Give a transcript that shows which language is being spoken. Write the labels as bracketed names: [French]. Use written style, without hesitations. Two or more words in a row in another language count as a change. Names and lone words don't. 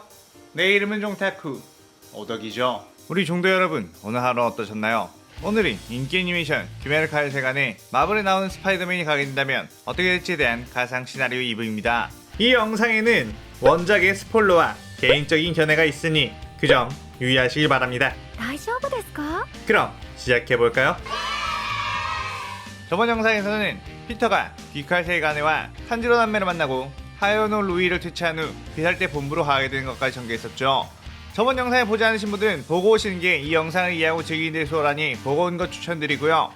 [Korean] 내 이름은 종타쿠 오덕이죠. 우리 종도 여러분, 오늘 하루 어떠셨나요? 오늘은 인기 애니메이션 귀멸의 칼 세간에 마블에 나오는 스파이더맨이 가게 된다면 어떻게 될지에 대한 가상 시나리오 2부입니다. 이 영상에는 원작의 스포일러와 개인적인 견해가 있으니 그 점 유의하시길 바랍니다. [Japanese] 大丈夫ですか? [Korean] 그럼 시작해볼까요? 저번 영상에서는 피터가 귀칼 세간에와 탄지로 남매를 만나고 하요노 루이를 퇴치한 후 비살대 본부로 가게 되는 것까지 전개했었죠. 저번 영상을 보지 않으신 분들은 보고 오시는 게 이 영상을 이해하고 즐기는 데 수월하니 보고 온 것 추천드리고요.